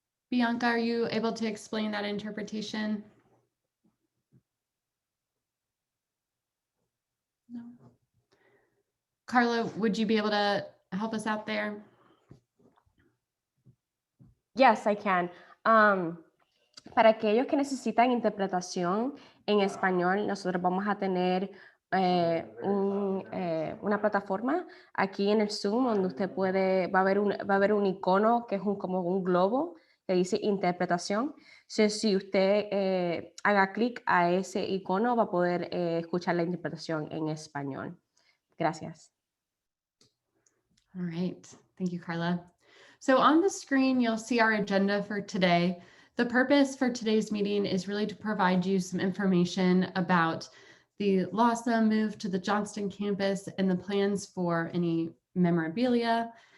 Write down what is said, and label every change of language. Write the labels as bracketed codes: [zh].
[en] Bianca, are you able to explain that interpretation? No. Carla, would you be able to help us out there? Yes, I can. [es] Para aquellos que necesitan interpretación en español, nosotros vamos a tener una plataforma aquí en el Zoom donde usted va a haber un icono que es como un globo que dice interpretación. Si usted haga clic a ese icono, va a poder escuchar la interpretación en español. Gracias. [en] All right. Thank you, Carla. So on the screen, you'll see our agenda for today. The purpose for today's meeting is really to provide you some information about the LASA move to the Johnston campus and the plans for any memorabilia.